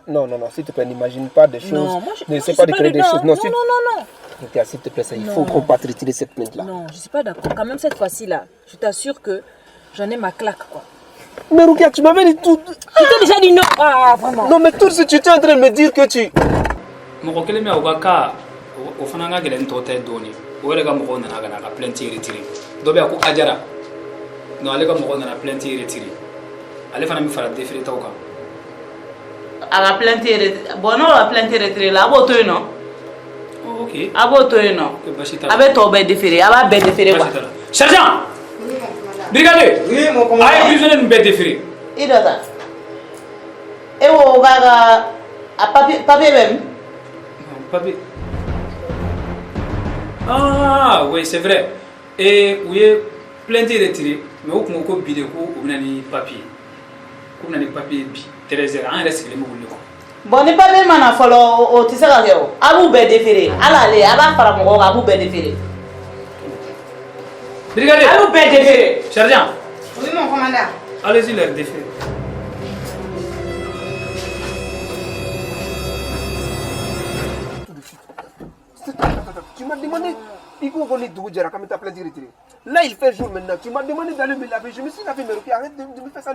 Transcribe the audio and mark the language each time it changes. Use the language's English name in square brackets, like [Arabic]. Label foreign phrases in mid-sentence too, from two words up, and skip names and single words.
[French] Non, s'il te plaît, n'imagine pas des choses. Non, moi ne je sais suis pas de créer des dedans. choses. Non. Rukia, s'il te plaît, ça, il Non. faut qu'on parte retirer cette plainte-là. Non, je ne suis pas d'accord. Quand même cette fois-ci là, je t'assure que j'en ai ma claque quoi. Mais Rukia, tu m'avais dit tout... Tu t'es déjà dit non. Ah, vraiment. Non, mais tout ce que tu étais en train de me dire que tu... [Bambara] mɔgɔ kelen bɛ u ka ka o fana ka gɛlɛn tɔ tɛ dɔɔni o yɛrɛ ka mɔgɔw nana ka na ka [French] plainte retire [Bambara] dɔ bɛ yan ko Ajara non ale ka mɔgɔw nana [French] plainte retire [Bambara] ale fana bɛ fara défilé taw kan a ka [French] plainte retiré [Bambara] bon n'o ka [French] plainte retiré [Bambara] la a b'o to yen nɔ oh, ok a b'o to yen nɔ ok basi t'a a la bɛ tɔ bɛɛ déféré a b'a bɛɛ déféré quoi basi t'a la [French] sergent brigadier Oui, mon [Bambara] a [French] commandant. [Bambara] ye prisonnier ninnu bɛɛ déféré i dɔ ta e ko k'a ka a papier bɛ min papier [French] ah oui c'est vrai [Bambara] et u ye [French] plainte retiré [Bambara] mais o tun ko bi de ko u bɛna ni papier k'u bɛna ni papier bi 13h an yɛrɛ sigilen bɛ wuli kɔ bon ni papier mana fɔlɔ o tɛ se ka kɛ o a b'u bɛɛ déféré hali ale a b'a fara mɔgɔw kan a b'u bɛɛ déféré brigadier a b'u bɛɛ déféré sergent [French] Oui, mon commandant. allez-y leur déféré Tu m'as demandé, il faut qu'on ait tout dire quand tu as plainte retirée. Là, il fait jour maintenant. Tu m'as demandé d'aller me laver. Je me suis lavé, mais Rukia, arrête de me faire ça.